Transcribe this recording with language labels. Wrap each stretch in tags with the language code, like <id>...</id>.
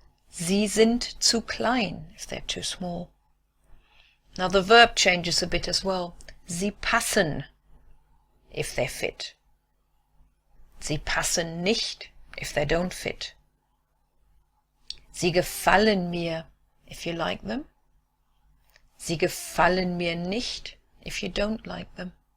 <de>Sie sind zu klein</de> <en>if they're too small. Now the verb changes a bit as well.</en> <de>Sie passen</de> <en>if they fit.</en> <de>Sie passen nicht</de> <en>if they don't fit.</en> <de>Sie gefallen mir</de> <en>if you like them.</en> <de>Sie gefallen mir nicht</de> <en>if you don't like them.</en>